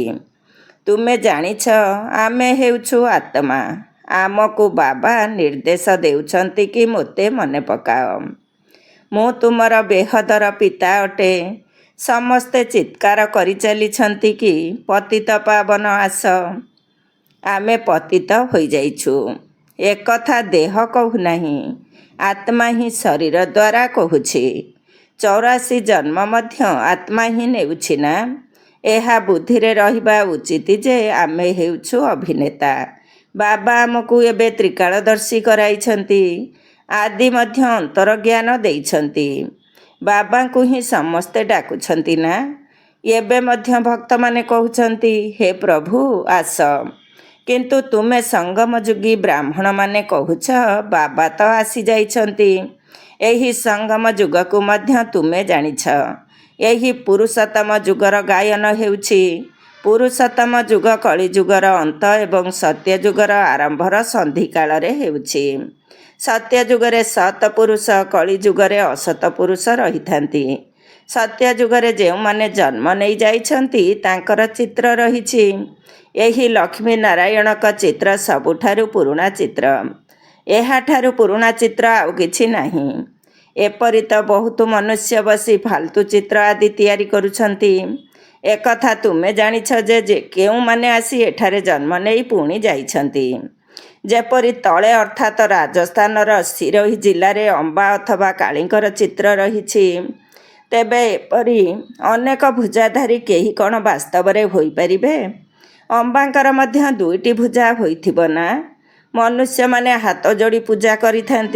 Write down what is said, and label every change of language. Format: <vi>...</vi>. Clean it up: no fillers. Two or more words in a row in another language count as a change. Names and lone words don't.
<or>ତୁମେ ଜାଣିଛ ଆମେ ହେଉଛୁ ଆତ୍ମା। ଆମକୁ ବାବା ନିର୍ଦ୍ଦେଶ ଦେଉଛନ୍ତି କି ମୋତେ ମନେ ପକାଅ। ମୁଁ ତୁମର ବେହଦର ପିତା ଅଟେ। ସମସ୍ତେ ଚିତ୍କାର କରି ଚାଲିଛନ୍ତି କି ପତିତ ପାବନ ଆସ। ଆମେ ପତିତ ହୋଇ ଯାଇଛୁ। ଏକଥା ଦେହ କହୁ ନାହିଁ, ଆତ୍ମା ହିଁ ଶରୀର ଦ୍ୱାରା କହୁଛି। 84 ଜନ୍ମ ମଧ୍ୟ ଆତ୍ମା ହିଁ ନେଉଛି ନା। ଏହା ବୁଦ୍ଧି ରେ ରହିବା ଉଚିତ ଯେ ଆମେ ହେଉଛୁ ଅଭିନେତା। ବାବା ଆମକୁ ଏବେ ତ୍ରିକାଳଦର୍ଶୀ କରାଇଛନ୍ତି। ଆଦି ମଧ୍ୟ ଅନ୍ତର ଜ୍ଞାନ ଦେଇଛନ୍ତି। ବାବାଙ୍କୁ ହିଁ ସମସ୍ତେ ଡାକୁଛନ୍ତି ନା। ଏବେ ମଧ୍ୟ ଭକ୍ତ ମାନେ କହୁଛନ୍ତି, ହେ ପ୍ରଭୁ ଆସ। କିନ୍ତୁ ତୁମେ ସଙ୍ଗମଯୁଗୀ ବ୍ରାହ୍ମଣ ମାନେ କହୁଛ ବାବା ତ ଆସି ଯାଇଛନ୍ତି। ଏହି ସଙ୍ଗମ ଯୁଗ କୁ ମଧ୍ୟ ତୁମେ ଜାଣିଛ। ଏହି ପୁରୁଷୋତ୍ତମ ଯୁଗର ଗାୟନ ହେଉଛି। ପୁରୁଷୋତ୍ତମ ଯୁଗ କଳି ଯୁଗର ଅନ୍ତ ଏବଂ ସତ୍ୟ ଯୁଗର ଆରମ୍ଭର ସନ୍ଧି କାଳ ରେ ହେଉଛି। ସତ୍ୟ ଯୁଗରେ ସତ ପୁରୁଷ, କଳି ଯୁଗରେ ଅସତ ପୁରୁଷ ରହିଥାନ୍ତି। ସତ୍ୟ ଯୁଗରେ ଯେଉଁ ମାନେ ଜନ୍ମ ନେଇ ଯାଇଛନ୍ତି ତାଙ୍କର ଚିତ୍ର ରହିଛି। ଏହି ଲକ୍ଷ୍ମୀ ନାରାୟଣଙ୍କ ଚିତ୍ର ସବୁଠାରୁ ପୁରୁଣା ଚିତ୍ର। ଏହାଠାରୁ ପୁରୁଣା ଚିତ୍ର ଆଉ କିଛି ନାହିଁ। ଏପରି ତ ବହୁତ ମନୁଷ୍ୟ ବସି ଫାଲତୁ ଚିତ୍ର ଆଦି ତିଆରି କରୁଛନ୍ତି। ଏକଥା ତୁମେ ଜାଣିଛ ଯେ କେଉଁ ମାନେ ଆସି ଏଠାରେ ଜନ୍ମ ନେଇ ପୁଣି ଯାଇଛନ୍ତି। ଯେପରି ତଳେ ଅର୍ଥାତ୍ ରାଜସ୍ଥାନର ସିରୋହୀ ଜିଲ୍ଲାରେ ଅମ୍ବା ଅଥବା କାଳୀଙ୍କର ଚିତ୍ର ରହିଛି, ତେବେ ଏପରି ଅନେକ ଭୁଜାଧାରୀ କେହି କ'ଣ ବାସ୍ତବରେ ହୋଇପାରିବେ? ଅମ୍ବାଙ୍କର ମଧ୍ୟ 2ଟି ଭୁଜା ହୋଇଥିବ ନା? ମନୁଷ୍ୟମାନେ ହାତ ଯୋଡ଼ି ପୂଜା କରିଥାନ୍ତି।</or>